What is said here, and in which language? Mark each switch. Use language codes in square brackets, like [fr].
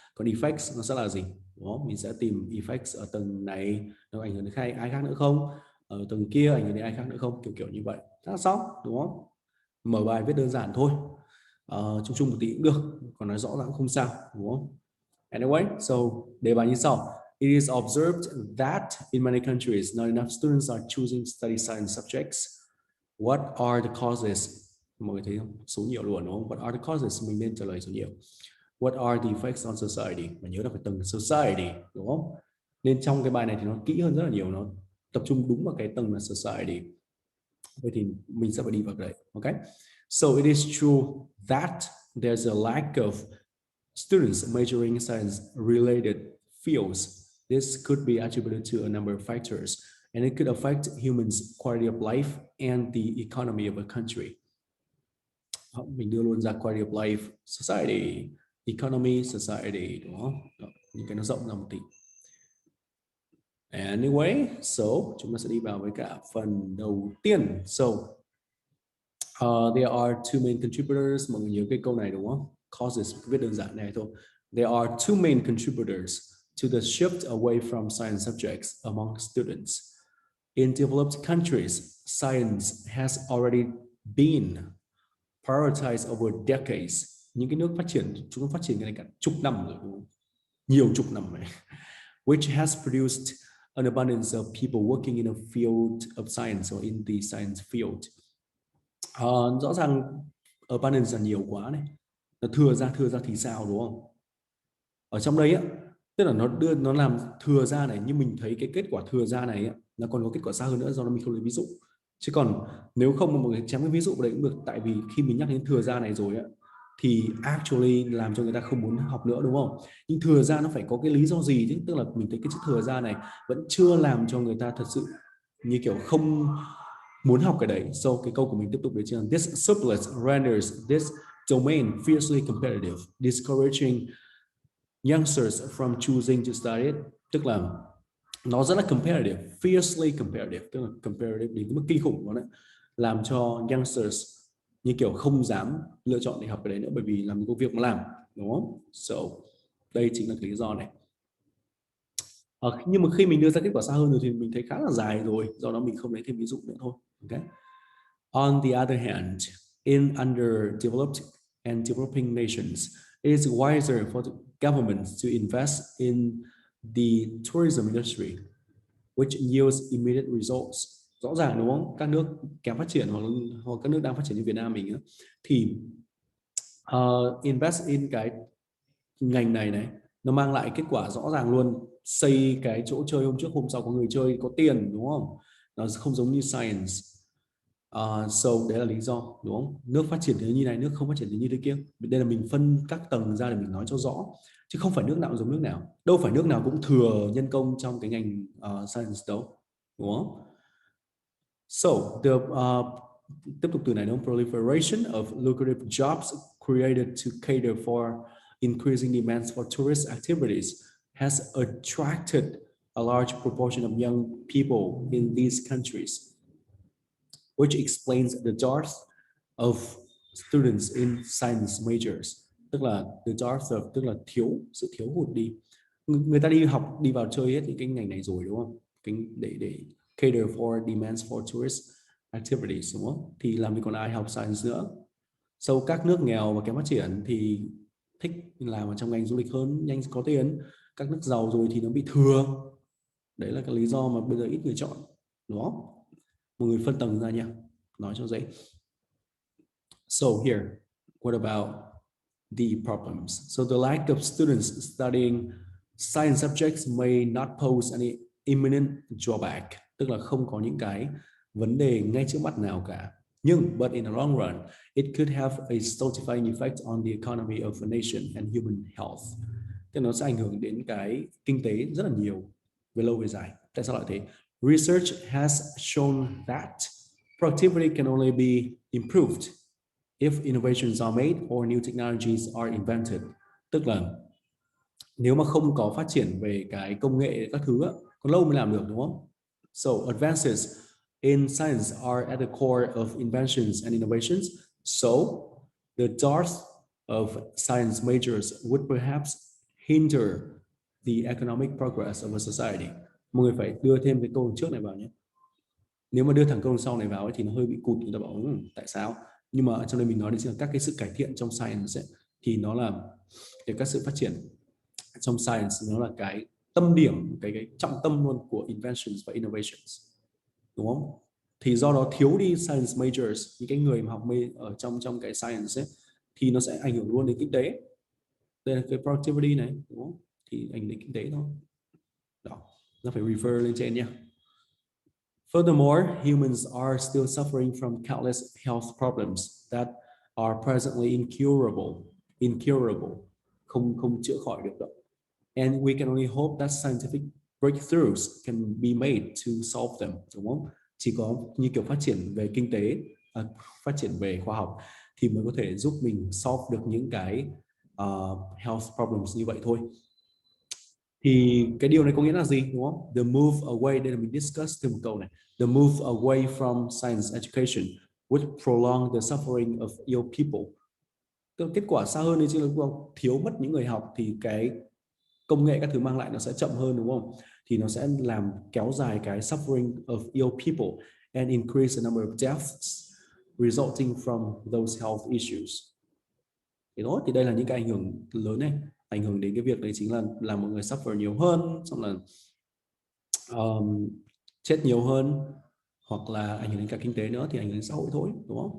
[vi] Còn effects nó sẽ là gì? Đúng không? Mình sẽ tìm effects ở tầng này nó ảnh hưởng đến ai khác nữa không? Ở tầng kia ảnh hưởng đến ai khác nữa không? Kiểu kiểu như vậy. Đã xong đúng không? Mở bài viết đơn giản thôi, chung chung một tí cũng được, còn nói rõ ràng cũng không sao đúng không? [en] Anyway, so [vi] đề bài như sau: [en] It is observed that in many countries not enough students are choosing to study science subjects. What are the causes? [vi] Mọi người thấy không? Số nhiều luôn đúng không? [en] What are the causes? [vi] Mình nên trả lời số nhiều. [en] What are the effects on society? [vi] Mà nhớ là phải tầng society đúng không? Nên trong cái bài này thì nó kỹ hơn rất là nhiều, nó tập trung đúng vào cái tầng là society. Vậy thì mình sẽ phải đi vào cái đấy. [en] Okay. So it is true that there's a lack of students majoring in science related fields. This could be attributed to a number of factors, and it could affect humans' quality of life and the economy of a country. [vi] Mình đưa luôn ra quality of life, society, economy, society đúng không? Đó, những cái nó rộng ra một tí. Anyway, so chúng ta sẽ đi vào với cả phần đầu tiên. [en] So there are two main contributors. [vi] Mọi người nhớ cái câu này đúng không? Causes, viết đơn giản này thôi. [en] There are two main contributors to the shift away from science subjects among students. In developed countries, science has already been prioritized over decades. [vi] Những cái nước phát triển, chúng nó phát triển cái này cả chục năm rồi, đúng không? Nhiều chục năm rồi. [en] Which has produced an abundance of people working in a field of science or in the science field. [vi] Rõ ràng abundance là nhiều quá này, nó thừa ra thì sao đúng không? Ở trong đây á, tức là nó làm thừa ra này, nhưng mình thấy cái kết quả thừa ra này á, nó còn có kết quả xa hơn nữa, do nó mình không lấy ví dụ. Chứ còn nếu không mà một cái chém cái ví dụ vào đấy cũng được, tại vì khi mình nhắc đến thừa ra này rồi á thì actually làm cho người ta không muốn học nữa đúng không? Nhưng thừa ra nó phải có cái lý do gì chứ, tức là mình thấy cái chữ thừa ra này vẫn chưa làm cho người ta thật sự như kiểu không muốn học cái đấy. So cái câu của mình tiếp tục đấy chứ: [en] This surplus renders this domain fiercely competitive, discouraging youngsters from choosing to study it. [vi] Tức là nó rất là competitive, fiercely competitive, tức là competitive đến cái mức kinh khủng đó đấy, làm cho youngsters như kiểu không dám lựa chọn để học cái đấy nữa, bởi vì làm công việc mà làm đúng không? So đây chính là cái lý do này. Nhưng mà khi mình đưa ra kết quả xa hơn rồi thì mình thấy khá là dài rồi, do đó mình không lấy thêm ví dụ nữa thôi. [en] Okay. On the other hand, in underdeveloped and developing nations, it is wiser for the government to invest in the tourism industry, which yields immediate results. [vi] Rõ ràng đúng không? Các nước kém phát triển hoặc các nước đang phát triển như Việt Nam mình thì invest in cái ngành này này, nó mang lại kết quả rõ ràng luôn. Xây cái chỗ chơi hôm trước hôm sau có người chơi, có tiền đúng không? Nó không giống như science. So đấy là lý do đúng không? Nước phát triển thế như này, nước không phát triển thế như thế kia. Đây là mình phân các tầng ra để mình nói cho rõ, chứ không phải nước nào giống nước nào. Đâu phải nước nào cũng thừa nhân công trong cái ngành science đâu, đúng không? So the tiếp tục từ này đúng không? [en] Proliferation of lucrative jobs created to cater for increasing demands for tourist activities has attracted a large proportion of young people in these countries, which explains the dearth of students in science majors. [vi] Tức là the dearth of, tức là sự thiếu hụt đi. Người ta đi học, đi vào chơi hết những cái ngành này rồi đúng không? Để [en] cater for demands for tourist activities [vi] đúng không? Thì làm gì còn ai học science nữa. Sau các nước nghèo và kém phát triển thì thích làm ở trong ngành du lịch hơn, nhanh có tiền. Các nước giàu rồi thì nó bị thừa. Đấy là cái lý do mà bây giờ ít người chọn, đúng không? Một người phân tầng ra nha, nói cho dễ. [en] So here, what about the problems? So the lack of students studying science subjects may not pose any imminent drawback, [vi] tức là không có những cái vấn đề ngay trước mắt nào cả. Nhưng [en] but in the long run, it could have a stultifying effect on the economy of a nation and human health. [vi] Tức là nó sẽ ảnh hưởng đến cái kinh tế rất là nhiều về lâu về dài. Tại sao lại thế? [en] Research has shown that productivity can only be improved if innovations are made or new technologies are invented. [vi] Tức là nếu mà không có phát triển về cái công nghệ các thứ á, còn lâu mới làm được, đúng không? [en] So advances in science are at the core of inventions and innovations. So the dearth of science majors would perhaps hinder the economic progress of a society. [vi] Mọi người phải đưa thêm cái câu trước này vào nhé. Nếu mà đưa thẳng câu sau này vào ấy, thì nó hơi bị cụt, người ta bảo tại sao? Nhưng mà trong đây mình nói đến là các cái sự cải thiện trong science ấy, thì nó là các sự phát triển trong science, nó là cái tâm điểm, cái trọng tâm luôn của inventions và innovations, đúng không? Thì do đó thiếu đi science majors, những cái người mà học ở trong cái science ấy, thì nó sẽ ảnh hưởng luôn đến kinh tế. Đây là cái productivity này, đúng không? Thì ảnh hưởng đến kinh tế thôi. Đó, nó phải refer lên trên nha. [en] Furthermore, humans are still suffering from countless health problems that are presently incurable, [vi] không chữa khỏi được đâu. [en] And we can only hope that scientific breakthroughs can be made to solve them, [vi] đúng không? Chỉ có như kiểu phát triển về kinh tế, phát triển về khoa học thì mới có thể giúp mình solve được những cái health problems như vậy thôi. Thì cái điều này có nghĩa là gì, đúng không? [en] The move away, [vi] đây là mình discuss thêm một câu này. [en] The move away from science education would prolong the suffering of ill people. [vi] Kết quả xa hơn thì thiếu mất những người học thì cái công nghệ các thứ mang lại nó sẽ chậm hơn, đúng không? Thì nó sẽ làm kéo dài cái [en] suffering of ill people and increase the number of deaths resulting from those health issues. [vi] Thì đây là những cái ảnh hưởng lớn này, ảnh hưởng đến cái việc đấy chính là làm mọi người suffer nhiều hơn, xong là chết nhiều hơn, hoặc là ảnh hưởng đến cả kinh tế nữa, thì ảnh hưởng đến xã hội thôi, đúng không?